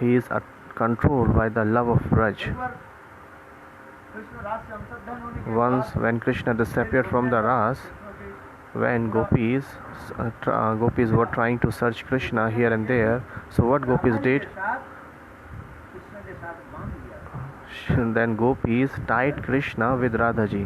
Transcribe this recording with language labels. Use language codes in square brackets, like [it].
[en] he is controlled by the love of Braj. [hi] एक बार कृष्ण रास से अंतर्धान होने के [en] Once when Krishna disappeared from the ras, when gopis were trying to search Krishna here and there, so what gopis did? [hi] Krishna के साथ बांध दिया [en] Then gopis tied Krishna with Radha ji.